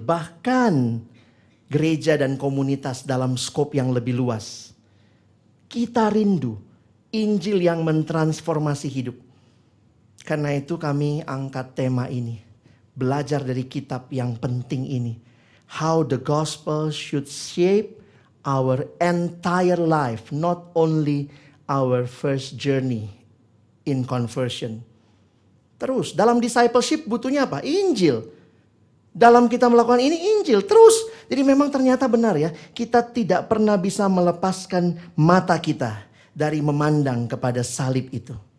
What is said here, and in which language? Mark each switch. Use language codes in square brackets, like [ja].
[id] Bahkan gereja dan komunitas dalam skop yang lebih luas. Kita rindu Injil yang mentransformasi hidup. Karena itu kami angkat tema ini. Belajar dari kitab yang penting ini. [en] How the gospel should shape our entire life, not only our first journey in conversion. [id] Terus, dalam discipleship butuhnya apa? Injil. Dalam kita melakukan ini, Injil. Terus, jadi memang ternyata benar ya, kita tidak pernah bisa melepaskan mata kita dari memandang kepada salib itu.